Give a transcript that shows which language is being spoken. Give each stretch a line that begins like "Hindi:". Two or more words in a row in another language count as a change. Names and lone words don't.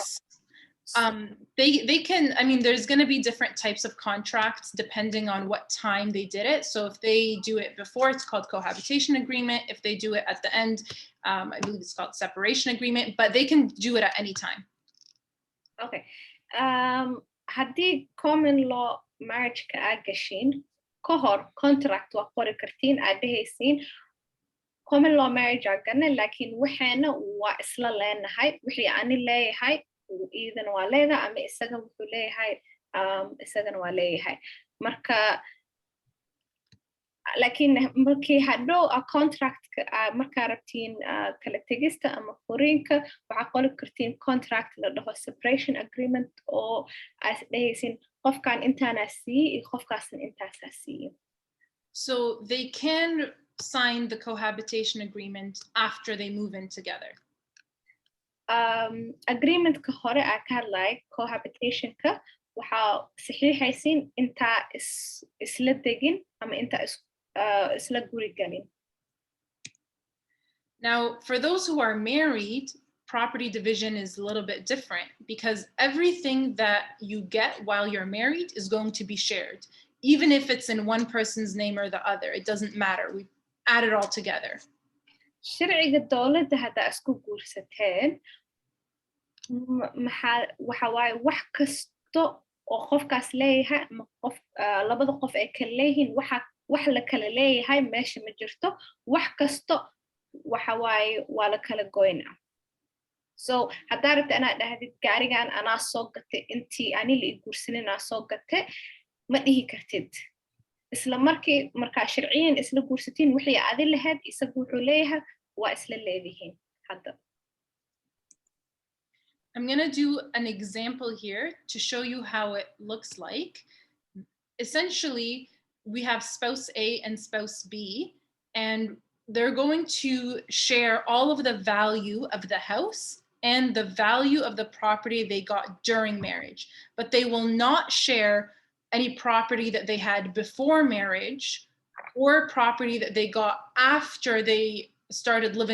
English: They can, I mean, there's going to be different types of contracts depending on what time they did it. So if they do it before, it's called cohabitation agreement. If they do it at the end, I believe it's called separation agreement, but they can do it at any time. Okay.
Somali: Haddii
English: common law marriage-ka
Somali: aad gashiin ka hor contract waa qori kartiin aad dhehaysiin
English: common law marriage
Somali: aa gana laakiin waxaana waa isla leenahay wixii ani leeyahay iidana waa leedahay ama isaga wuxuu leeyahay isagana waa leeyahay marka laakiin markii hadhow contract markaa rabtiin kala tegista ama furiinka waxaa qori kartiin contract la dhaho
English: separation agreement
Somali: oo aad dhehaysiin qofkan intaanaa siiye iyo qofkaasna intaasaa siiye.
English: So they can sign the cohabitation agreement after they move in together.
Somali: Agreementka hore aa ka hadlay cohabitationka waxaa saxiixaysiin intaa isla degin ama intaa isla guri galin.
English: Now, for those who are married, property division is a little bit different because everything that you get while you're married is going to be shared. Even if it's in one person's name or the other, it doesn't matter. We add it all together.
Somali: Sharciga dowladda haddaa isku guursateen waxa waaye wax kasto oo qofkaas leeyahay ama qof labada qof ay kala leeyihiin wax la kala leeyahay meesha ma jirto wax kasto waxa waaye waa la kala goynaa. So haddaa rabta inaad dhahdid gaarigan anaa soo gatay intii ani la i guursanin anaa soo gatay ma dhihi kartid. isla markaa sharciyan isla guursatiin wixii adi lahayd isagu wuxuu leeyahay waa isla leedihiin hadda.
English: I'm going to do an example here to show you how it looks like. Essentially, we have spouse A and spouse B, and they're going to share all of the value of the house and the value of the property they got during marriage, but they will not share any property that they had before marriage or property that they got after they started living alone.